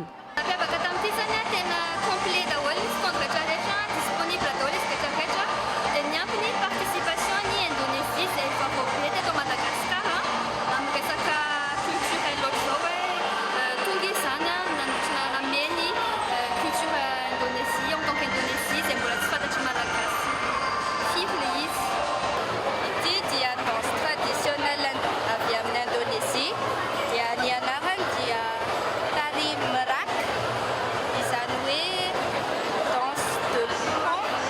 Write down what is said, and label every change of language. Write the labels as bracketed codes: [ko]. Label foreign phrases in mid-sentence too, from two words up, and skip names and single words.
[mg] Nampiavaka tamin'ity zany tena complet daholo ny fitondra rehetra disponible daholo izy rehetra rehetra dia niampy ny participation ny Indonésie izay efa voabe teto Madagasikara amin'ny resaka culture loatra zao hoe tonga izany nanotrina nameny culture Indonésie [fr] en tant qu'Indonésie [mg] izay mbola tsy fantatry malagasy firy le izy. Ity dia [fr] danse traditionnelle [mg] avy amin'ny Indonésie dia ny anarany dia tari merak, izany hoe [fr] danse de pan.